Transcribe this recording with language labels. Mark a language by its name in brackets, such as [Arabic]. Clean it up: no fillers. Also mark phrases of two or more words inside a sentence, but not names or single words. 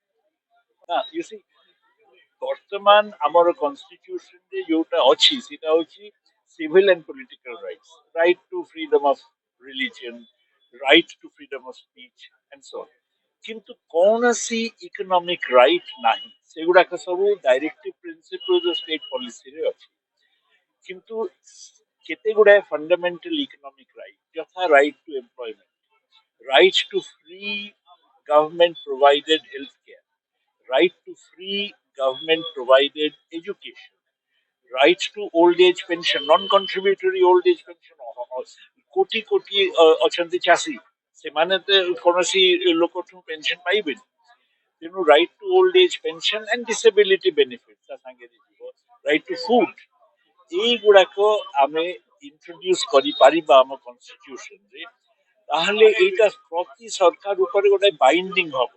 [English] You see, [Odia] ବର୍ତ୍ତମାନ ଆମର କନଷ୍ଟିଟ୍ୟୁସନରେ ଯୋଉଟା ଅଛି ସେଟା ହଉଛି [English] civil and political rights, right to freedom of religion, right to freedom of speech and so on. [Odia] କିନ୍ତୁ କୌଣସି [English] economic right [Odia] ନାହିଁ, ସେଗୁଡାକ ସବୁ [English] directive principle state policy [Odia] ଅଛି। କିନ୍ତୁ କେତେ ଗୁଡାଏ [English] fundamental economic right, [Odia] ଯଥା [English] right to employment, right to free government provided healthcare, right to free government provided education, right to old age pension, non-contributory old age pension, [Odia] କୋଟି କୋଟି ଅଛନ୍ତି ଚାଷୀ, ସେମାନେ ତ କୌଣସି ଲୋକଠୁ ପେନସନ ପାଇବେନି, ତେଣୁ [English] right to old age pension and disability benefit [Odia] ତା ସାଙ୍ଗରେ ଯିବ, [English] right to food, [Odia] এইগুড়াক ଆମେ ଇଣ୍ଟ୍ରୋଡ୍ୟୁସ କରିପାରିବା ଆମ କନଷ୍ଟିଟ୍ୟୁସନରେ, ତାହେଲେ ଏଇଟା ପ୍ରତି ସରକାର ଉପରେ ଗୋଟେ ବାଇଣ୍ଡିଂ ହବ।